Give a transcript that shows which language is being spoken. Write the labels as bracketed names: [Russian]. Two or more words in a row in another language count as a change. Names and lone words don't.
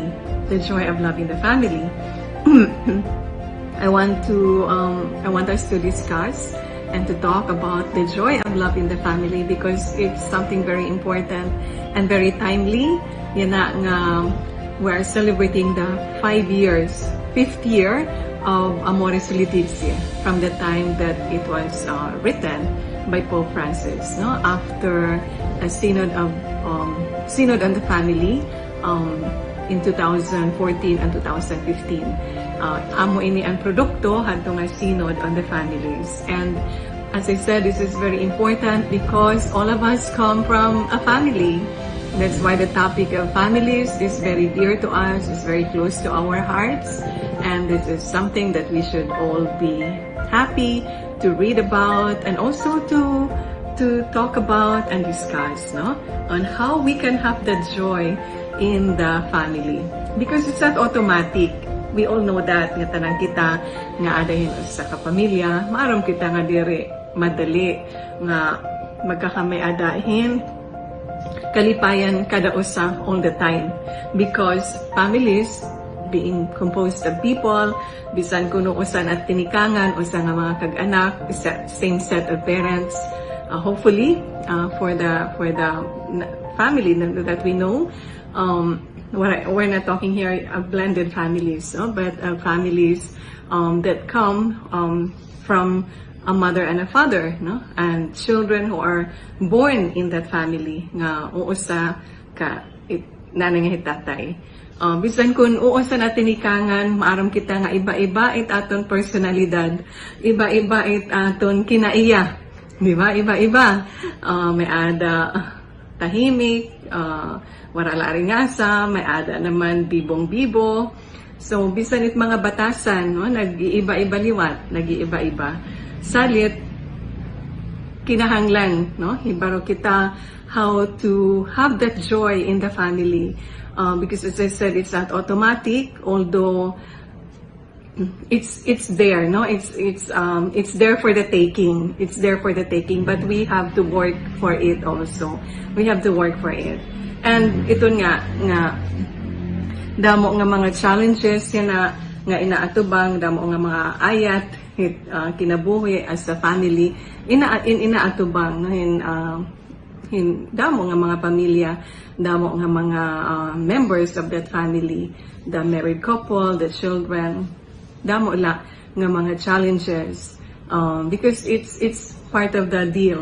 [English] The joy of love in the family. I want us to discuss and to talk about the joy of love in the family because it's something very important and very timely. [Waray] Yan na nga, [English] we're celebrating the 5th year of Amoris Laetitia from the time that it was written by Pope Francis, no? After a synod on the family in 2014 and 2015. [Waray] Amo ini ang produkto hadtong nga [English] synod on the families. And as I said, this is very important because all of us come from a family. That's why the topic of families is very dear to us, is very close to our hearts, and this is something that we should all be happy to read about and also to talk about and discuss, no? On how we can have that joy in the family. Because it's not automatic. We all know that [Waray] nga tanang kita nga [English] adahin sa kapamilya, maaram kita nga [Waray] dire madali nga magkakamay adahin kalipayan kada usa [English] all the time because families being composed of people, [Waray] bisan kuno usan at tinikangan usa nga mga kag-anak, [English] same set of parents, hopefully for the family that we know, we're not talking here of blended families, no? But families that come from a mother and a father, no? And children who are born in that family [Waray] nga uusa ka nanay nga hitatay. Bisan kun uusa na tinikangan, maaram kita nga iba-iba it aton personalidad, iba-iba it aton kinaiya, di ba? Iba-iba. May ada tahimik, warala ringasa, may ada naman bibong-bibo. So bisan it mga batasan, no? Nag-iiba-iba liwat, nag-iiba-iba. Salit kinahanglan, no? Hibaro kita [English] how to have that joy in the family, because as I said, it's not automatic, although it's there, no? It's there for the taking. It's there for the taking, but we have to work for it also. We have to work for it. And [Waray] ito nga damo nga mga challenges nga inaatubang, damo nga mga ayat kinabuhi [English] as a family [Waray] inaatubang, no? Damo nga mga pamilya, damo nga mga [English] members of that family, the married couple, the children, [Waray] damo la nga mga challenges, [English] because it's part of the deal.